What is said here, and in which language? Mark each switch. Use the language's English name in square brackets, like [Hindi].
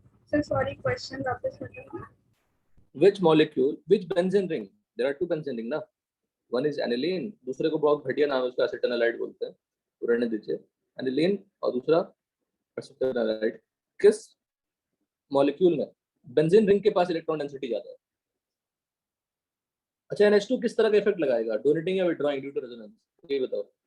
[Hindi] Sir sorry, question वापस बताओ। [English] Which molecule, which benzene ring? There are two benzene ring [Hindi] ना, [English] one is aniline, [Hindi] दूसरे को बहुत घटिया नाम है उसका, acetanilide बोलते हैं, तो रहने दीजिए। aniline और दूसरा acetanilide। किस मॉलिक्यूल में बेंजीन रिंग के पास इलेक्ट्रॉन डेंसिटी ज्यादा है? अच्छा, NH2 किस तरह का इफेक्ट लगाएगा, डोनेटिंग या विड्रॉइंग ड्यू टू रेजोनेंस, ये बताओ।